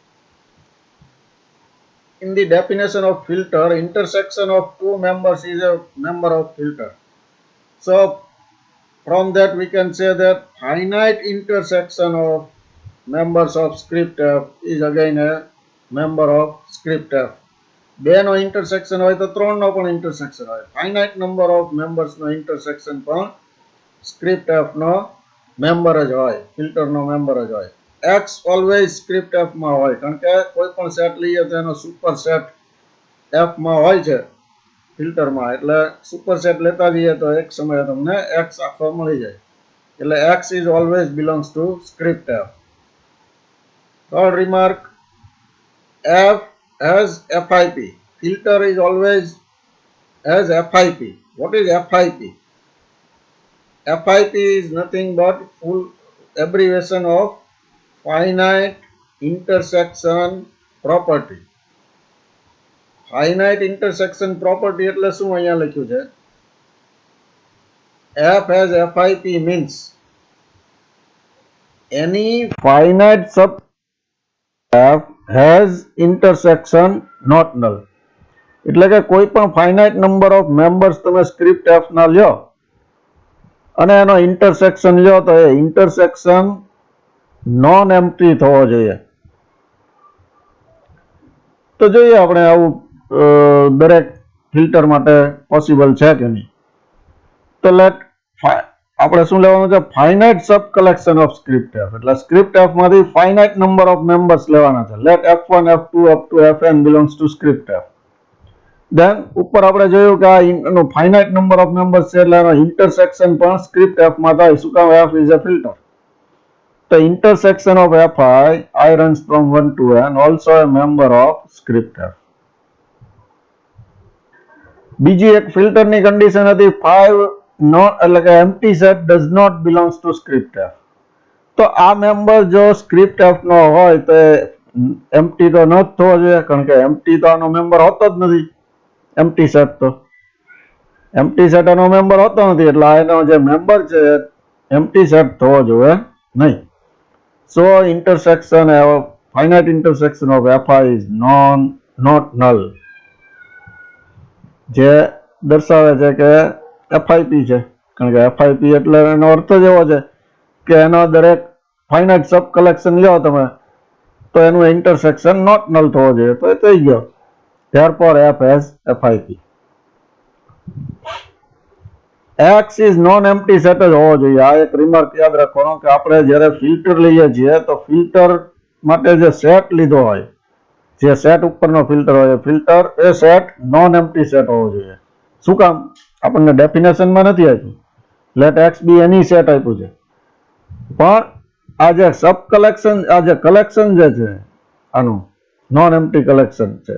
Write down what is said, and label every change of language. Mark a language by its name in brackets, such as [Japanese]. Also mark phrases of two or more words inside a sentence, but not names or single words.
[English] In the definition of filter, intersection of two members is a member of filter. So from that we can say that finite intersection of members of script F is again a member of script F. [Gujarati] બે નો intersection હોય તો ત્રણ નો પણ intersection હોય. [English] Finite number of members [Gujarati] નો intersection પણ [English] script F [Gujarati] નો member જ હોય, filter નો member જ હોય. [English] X always script F [Gujarati] માં હોય કારણ કે કોઈ પણ સેટ લઈએ તો એનો [English] super set [Gujarati] F માં હોય છે ફિલ્ટર માં, એટલે [English] super set [Gujarati] લેતા જઈએ તો એક સમયે તમને X આખો મળી જાય. એટલે [English] X is always belongs to script F. Third remark, F has FIP. Filter is always has FIP. What is FIP? FIP is nothing but full abbreviation of finite intersection property. Finite intersection property [Gujarati] એટલે શું અહીંયા લખ્યું છે? [English] F has FIP means any finite sub F has intersection not null. [Gujarati] એટલે કે કોઈ પણ [English] finite number of members [Gujarati] તમે [English] script F [Gujarati] ના લ્યો અને એનો intersection લ્યો તો એ [English] intersection non empty [Gujarati] થવો જોઈએ. તો જોઈએ આપણે આવું દરેક ફિલ્ટર માટે પોસિબલ છે કે નહીં. તો લેટ આપણે શું લેવાનું છે? [English] finite sub collection of script F. [Gujarati] એટલે [English] script F [Gujarati] માંથી [English] finite number of members [Gujarati] લેવાના છે. [English] લેટ F1, F2 up to Fn belongs to script F. [Gujarati] Then ઉપર આપણે જોયું કે આ [English] finite number of members [Gujarati] છે એટલે એનો ઇન્ટરસેક્શન પણ [English] script F [Gujarati] માં થાય. શું કામ? [English] F is a filter. The intersection of fi runs from 1 to n, also a member of script f. [Gujarati] બીજી એક ફિલ્ટરની કન્ડિશન હતી 5 નોટ એટલે કે [English] empty set does not belongs to script F. [Gujarati] તો આ મેમ્બર જો [English] script F [Gujarati] નો હોય તો એમ્પ્ટી તો ન જ થવો જોઈએ, કારણ કે એમ્પ્ટી તો આનો મેમ્બર હોતો જ નથી. [English] empty set [Gujarati] તો [English] empty set [Gujarati] આનો મેમ્બર હોતો નથી, એટલે આનો જે મેમ્બર છે એમ્પ્ટી સેટ થવો જોઈએ નહીં. [English] So intersection of finite intersection of fi is not null. [Gujarati] જે દર્શાવે છે કે FIP છે, કારણ કે FIP એટલે એનો અર્થ જ એવો છે કે એનો દરેક [English] finite sub collection [Gujarati] લ્યો તમે તો એનું ઇન્ટરસેક્શન [English] not null [Gujarati] થવો જોઈએ, તો એ થઈ ગયો. [English] Therefore f has FIP. X is non-empty set [Gujarati] જ હોવો જોઈએ. આ એક રિમાર્ક યાદ રાખવાનો કે આપણે જ્યારે ફિલ્ટર લઈએ છીએ તો ફિલ્ટર માટે જે સેટ લીધો હોય, જે સેટ ઉપરનો ફિલ્ટર હોય, ફિલ્ટર એ સેટ [English] non empty set [Gujarati] હોવો જોઈએ. શું કામ? આપણને ડેફિનેશનમાં નથી આપ્યું, [English] let X be any set [Gujarati] આપ્યું છે, પણ આ જે [English] sub collection, [Gujarati] આ જે કલેક્શન જે છે આનું [English] non empty collection [Gujarati] છે.